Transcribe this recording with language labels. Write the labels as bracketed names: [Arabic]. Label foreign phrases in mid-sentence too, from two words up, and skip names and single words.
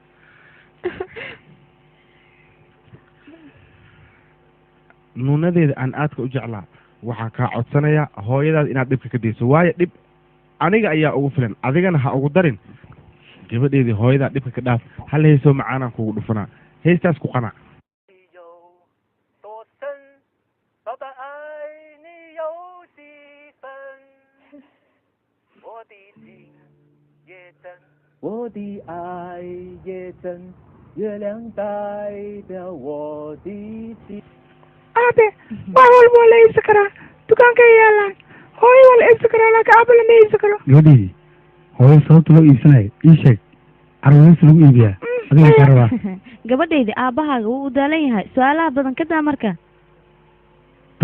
[Somali] nuunadeeda aan aadka u jeclaa waxaa kaa codsanaya hooyadaada inaad dhibka ka dayso waayo dhib aniga ayaa ugu filan adigana ha ugu darin gabadheedii hooyadaa dhibka ka dhaaf hal heysoo macaanaan kugu dhufanaa heystaas ku qanac [Chinese] 我的爱也真，月亮代表我的心。 [Somali] aabe wax walba waa la iibsan karaa dukaanka yaalaan hooyo waa la iibsan karaa laakiin aaba lama iibsan karo gabadheydii hooyo sababta loo iibsanayo ii sheeg carruurtiisa lagu iibiyaa adiga kaa rabaa gabadhayda aabbahaaga wuu u daalan yahay su-aalaha badan ka daa marka